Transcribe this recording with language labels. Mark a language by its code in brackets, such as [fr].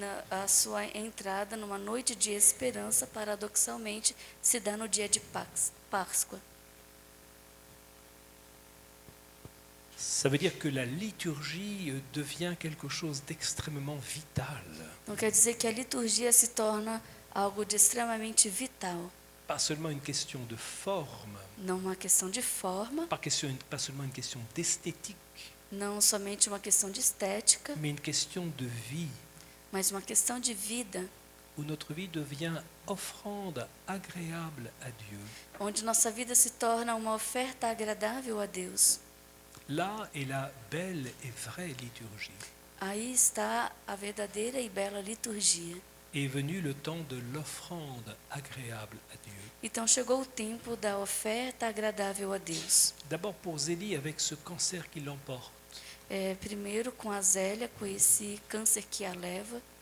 [pt] A sua entrada numa noite de esperança, paradoxalmente, se dá no dia de Páscoa. [fr] Ça veut dire que la liturgie devient quelque chose d'extrêmement vital. [pt] Não quer dizer que a liturgia se torna algo de extremamente vital. [fr] Pas seulement une question de forme, [pt] Não uma questão de forma, [fr] pas seulement une question d'esthétique, [pt] não somente uma questão de estética, [fr] mais une question de vie, [pt] mas uma questão de vida, [fr] où notre vie devient offrande agréable à Dieu. [pt] onde nossa vida se torna uma oferta agradável a Deus. [fr] Là est la belle et vraie liturgie. [pt] Aí está a verdadeira e bela liturgia. [fr] Est venu le temps de l'offrande agréable à Dieu. [pt] Então chegou o tempo da oferta agradável a Deus. [fr] D'abord pour Zélie avec ce cancer qui l'emporte. [pt] Primeiro com a Zélia, com esse câncer que a leva.